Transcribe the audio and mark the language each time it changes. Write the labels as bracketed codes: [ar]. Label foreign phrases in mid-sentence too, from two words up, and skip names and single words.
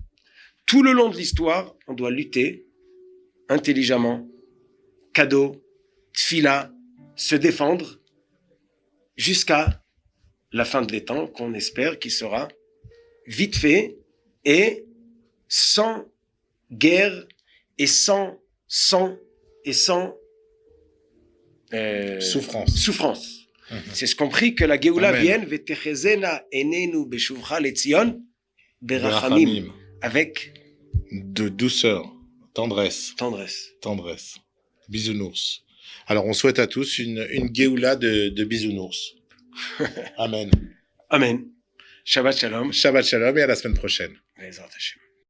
[fr] Tout le long de l'histoire, on doit lutter intelligemment, cadeau, tfila, se défendre, jusqu'à la fin des temps, qu'on espère qu'il sera vite fait et sans guerre et sans sang et sans souffrance. C'est ce qu'on prie que la Géoula vienne [he] ותחזינה עינינו בשובך לציון ברחמים, [fr] avec de douceur, tendresse. Bisounours. Alors, on souhaite à tous une Géoula de bisounours. Amen. [he] אמן. שבת שלום. שבת שלום [fr] et à la semaine prochaine. [he] בעזרת השם.